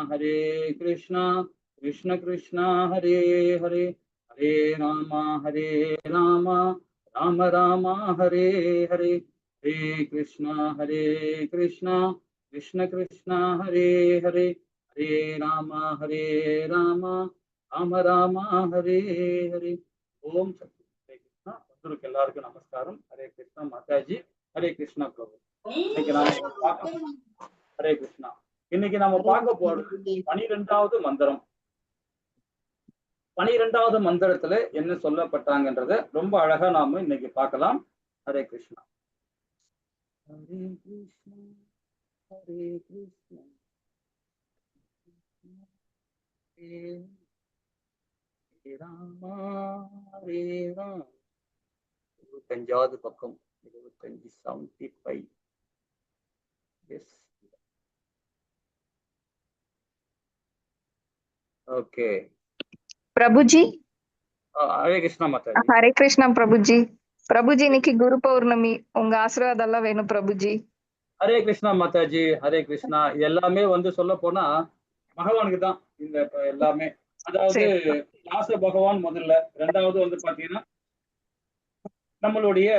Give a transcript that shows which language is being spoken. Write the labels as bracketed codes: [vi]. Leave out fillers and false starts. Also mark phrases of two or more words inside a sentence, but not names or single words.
[sa] हरे कृष्णा कृष्ण कृष्णा हरे हरे हरे राम राम राम हरे हरे हरे कृष्णा कृष्ण कृष्ण हरे हरे हरे राम राम राम हरे हरे ओम सत्य हरे कृष्णा [ta] பந்துருக்கு எல்லாருக்கும் நமஸ்காரம் [sa] हरे कृष्णा माताजी हरे कृष्णा प्रभु हरे कृष्णा [ta] இன்னைக்கு நாம பார்க்க போறது 12வது மந்திரம் 12வது மந்திரத்துல என்ன சொல்லப்பட்டாங்கன்றத ரொம்ப அழகா நாம இன்னைக்கு பார்க்கலாம் [sa] हरे कृष्णा हरे कृष्णा हरे कृष्णा हरे रामा हरे राम [ta] 25வது பக்கம் 75 எஸ் ओके [hi] प्रभु जी हरे कृष्णा माता जी हरे कृष्णा प्रभु जी [ta] இன்னைக்கு குரு பௌர்ணமி உங்க ஆசீர்வாதம் எல்லாம் வேணும் பிரபுஜி [sa] हरे कृष्णा माताजी हरे कृष्णा [ta] எல்லாமே சொல்ல போனா பகவானுக்கு தான் இந்த எல்லாமே அதாவது வியாச பகவான் முதல்ல ரெண்டாவது பாத்தீங்கன்னா நம்மளுடைய